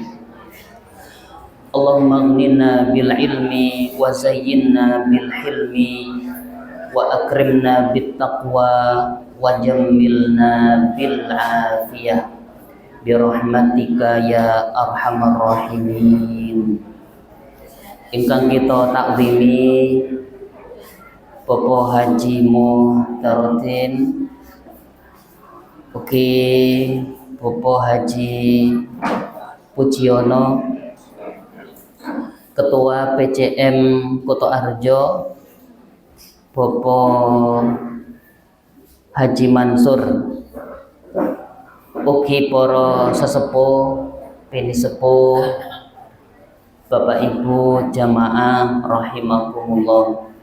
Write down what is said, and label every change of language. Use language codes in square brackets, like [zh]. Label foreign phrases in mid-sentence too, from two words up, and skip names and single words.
[ar] اللهم أغننا بالعلم وزينا بالحلم وأكرمنا بالتقوى وجملنا بالعافية برحمتك يا أرحم الراحمين. [jv] Ingkang kita takzimi Bapak Haji Muhtarodin, oke Bapak Haji Pujiono, Ketua PCM Kutoarjo, Bapak Haji Mansur, ugi para sesepuh, bini sepuh, Bapak Ibu jamaah rahimakumullah.